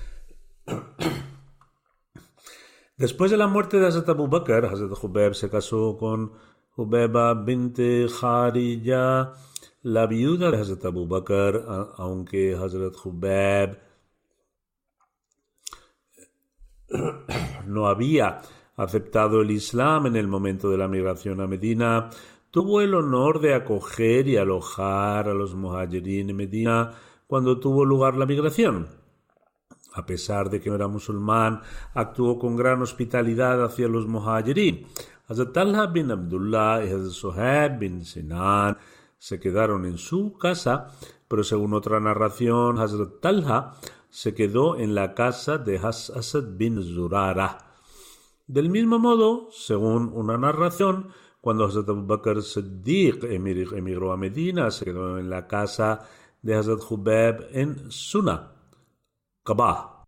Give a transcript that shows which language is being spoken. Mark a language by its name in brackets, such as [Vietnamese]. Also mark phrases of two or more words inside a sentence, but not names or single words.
[Spanish] Después de la muerte de Hazrat Abu Bakr, Hazrat Hubeb se casó con Hubeba bint Kharija, la viuda de Hazrat Abu Bakr, aunque Hazrat Hubeb no había aceptado el Islam en el momento de la migración a Medina, tuvo el honor de acoger y alojar a los muhajirin en Medina cuando tuvo lugar la migración. A pesar de que no era musulmán, actuó con gran hospitalidad hacia los muhajirin. Hazrat Talha bin Abdullah y Hazrat Suhaib bin Sinan se quedaron en su casa, pero según otra narración, Hazrat Talha se quedó en la casa de Asad bin Zurara. Del mismo modo, según una narración, cuando Hazrat Abu Bakr Siddiq emigró a Medina, se quedó en la casa de Hazrat Hubeb en Suna, Qabah.